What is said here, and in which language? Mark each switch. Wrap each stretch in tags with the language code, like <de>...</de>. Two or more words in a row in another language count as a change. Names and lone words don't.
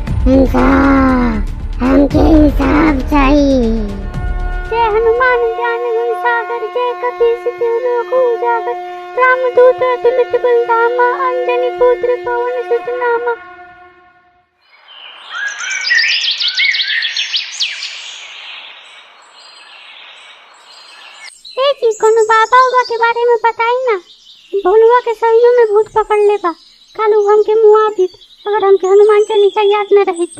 <bho>इंसाफ, हमके इंसाफ चाहिए।</bho> <awa>जय हनुमान ज्ञान गुण सागर, जय कपीस तिहु लोक उजागर, रामदूत अतुलित बलधामा, अंजनी पुत्र पवन सुत नामा।</awa> <bho>जी कोनो बाबा उबा के बारे में बताई ना। भोलुआ के सहियों में भूत पकड़ ले बा। कल हमके मुआ दी अगर हमके हनुमान चालीसा याद न रही तो।</bho>